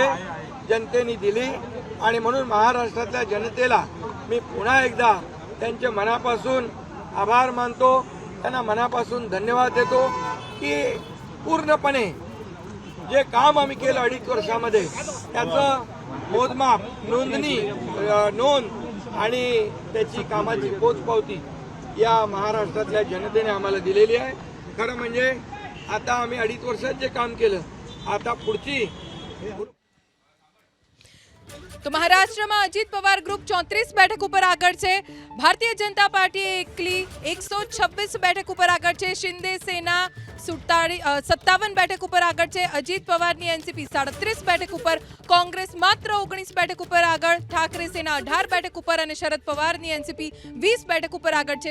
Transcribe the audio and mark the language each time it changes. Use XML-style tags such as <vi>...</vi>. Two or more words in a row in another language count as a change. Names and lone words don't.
<mr>जनतेने दिली आणि म्हणून महाराष्ट्रातल्या जनतेला मी पुन्हा एकदा त्यांच्या मनापासून आभार मानतो, त्यांना मनापासून धन्यवाद देतो की पूर्णपणे जे काम आम्ही केलं 2.5 वर्षामध्ये त्याचं मोजमाप, नोंद आणि त्याची कामाची पोचपावती या महाराष्ट्रातल्या जनतेने आम्हाला दिलेली आहे. खरं म्हणजे आता आम्ही 2.5 वर्षात जे काम केलं, आता पुढची.</mr> <gu>તો મહારાષ્ટ્રમાં અજીત પવાર ગ્રુપ 34 બેઠક ઉપર આગળ છે. ભારતીય જનતા પાર્ટી એકલી 126 બેઠક ઉપર આગળ છે. શિંદે સેના 57 બેઠક ઉપર આગળ છે. અજીત પવારની NCP 37 બેઠક ઉપર, કોંગ્રેસ માત્ર 19 બેઠક ઉપર આગળ, ઠાકરે સેના 18 બેઠક ઉપર અને શરદ પવારની NCP 20 બેઠક ઉપર આગળ છે.</gu>